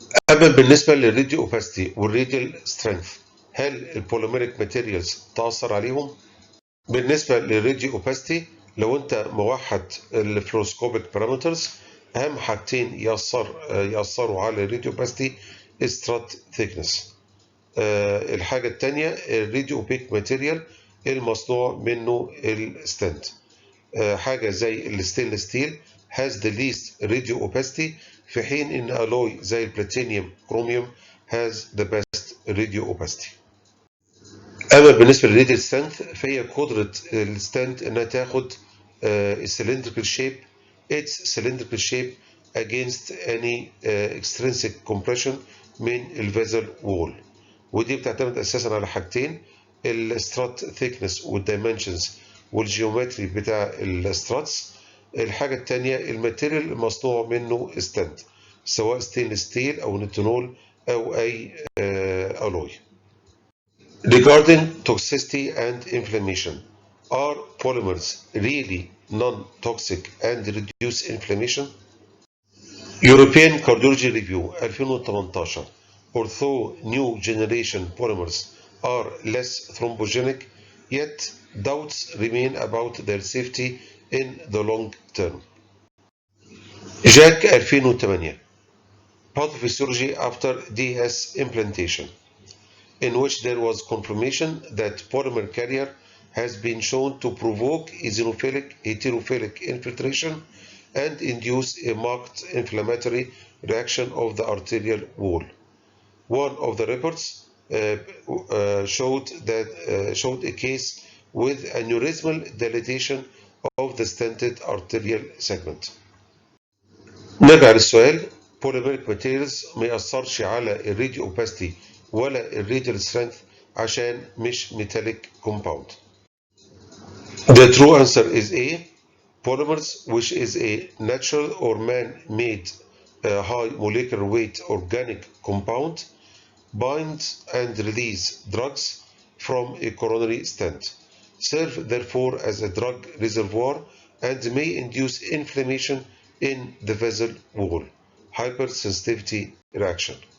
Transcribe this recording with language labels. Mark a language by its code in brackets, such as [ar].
[ar] أما بالنسبة للراديو اوباستي والراديال سترينث، هل البوليميريك ماتيريالز تأثر عليهم؟ بالنسبة للراديو اوباستي، لو أنت موحد الفلوروسكوبيك بارامترز، أهم حاجتين يأثروا على الراديو اوباستي سترات ثيكنس. الحاجة الثانية الراديو اوبيك ماتيريال المصنوع منه الستنت. حاجة زي الستينلس ستيل [en] has the least radio opacity، [ar] في حين ان alloy زي البلاتينيوم كروميوم [en] has the best radio opacity. [ar] اما بالنسبة للراديال ستنت فهي قدرة الستنت انها تاخد [en] cylindrical shape its cylindrical shape against any extrinsic compression [ar] من الفيزل وول، ودي بتعتمد اساسا على حاجتين: السترات ثيكنس والدايمنشنز والجيومتري بتاع الستراتس. الحاجه الثانيه الماتيريال المصنوع منه ستنت، سواء ستينلس ستيل او نيتونول او اي alloy. [en] Regarding toxicity and inflammation, are polymers really non-toxic and reduce inflammation? European Cardiology Review 2018. Although new generation polymers are less thrombogenic, yet doubts remain about their safety in the long term. JACC 2008 Pathophysiology after DS implantation, in which there was confirmation that polymer carrier has been shown to provoke eosinophilic heterophilic infiltration and induce a marked inflammatory reaction of the arterial wall. One of the reports showed a case with aneurysmal dilatation of the stented arterial segment. [ar] نرجع للسؤال. polymeric materials ما يأثرش على الراديو opacity ولا الراديال strength عشان مش metallic compound. [en] The true answer is A. Polymers, which is a natural or man-made high molecular weight organic compound, bind and release drugs from a coronary stent, serve therefore as a drug reservoir, and may induce inflammation in the vessel wall, hypersensitivity reaction.